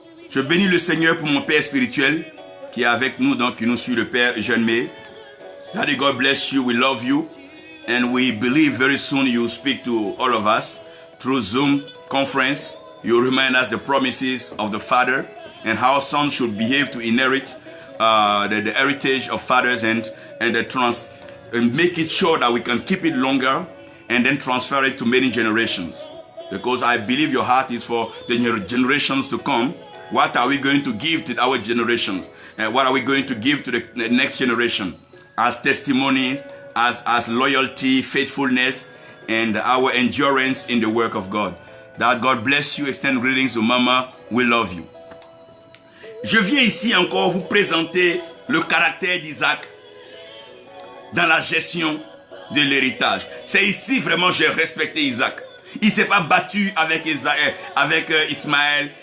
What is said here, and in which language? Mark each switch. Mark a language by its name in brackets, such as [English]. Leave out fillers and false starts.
[French] Je bénis le Seigneur pour mon Père spirituel qui est avec nous, donc qui nous suit, le Père Jean May. [English] Daddy, God bless you, we love you. And we believe very soon you speak to all of us through Zoom conference. You remind us the promises of the Father and how sons should behave to inherit the heritage of fathers and make it sure that we can keep it longer and then transfer it to many generations. Because I believe your heart is for the generations to come. What are we going to give to our generations? And what are we going to give to the next generation? As testimonies, as loyalty, faithfulness, and our endurance in the work of God. That God bless you. Extend greetings to Mama. We love you. [French] Je viens ici encore vous présenter le caractère d'Isaac dans la gestion de l'héritage. C'est ici vraiment j'ai respecté Isaac. Il ne s'est pas battu avec Ismaël.